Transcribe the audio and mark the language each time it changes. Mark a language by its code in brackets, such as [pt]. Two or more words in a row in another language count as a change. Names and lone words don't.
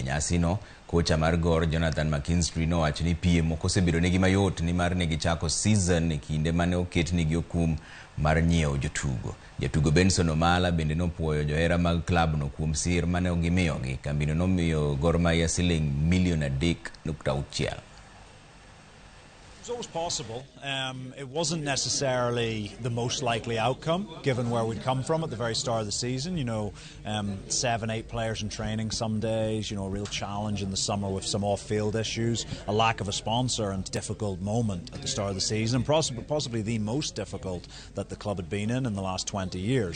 [luo] Nyasi no kocha mar Gor Jonathan McKinstry no wacho ni piem okosebedo negi mayot ni mar negi chako season e kinde mane oket nigi okum mar nyiewo jotugo. Jatugo Benson Omala bende nopuoyo johera mag club no kuom sir mane ogimiyogi. Kambi no nomiyo Gor Mahia siling milion 3.6. [en] It was always possible. It wasn't necessarily the most likely outcome, given where we'd come from at the very start of the season. 7, 8 players in training some days, a real challenge in the summer with some off-field issues, a lack of a sponsor and difficult moment at the start of the season, possibly the most difficult that the club had been in the last 20 years.